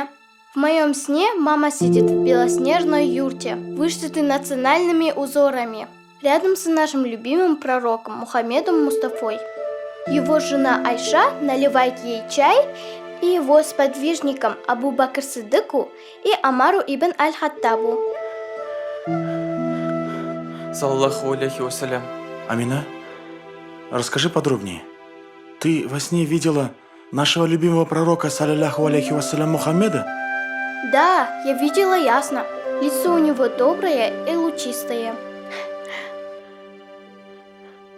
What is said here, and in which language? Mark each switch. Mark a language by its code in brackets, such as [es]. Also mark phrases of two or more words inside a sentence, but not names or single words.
[ru] В моем сне мама сидит в белоснежной юрте, вышитой национальными узорами, рядом с нашим любимым пророком Мухаммедом Мустафой. Его жена Айша наливает ей чай, и его сподвижникам Абу Бакр Сиддыку и Амару ибн Аль-Хаттабу. [ar] صلى الله عليه وسلم. [ru] Амина, расскажи подробнее. Ты во сне видела нашего любимого пророка, [ar] صلى الله عليه وسلم, [ru] Мухаммеда? Да, я видела ясно. Лицо у него доброе и лучистое.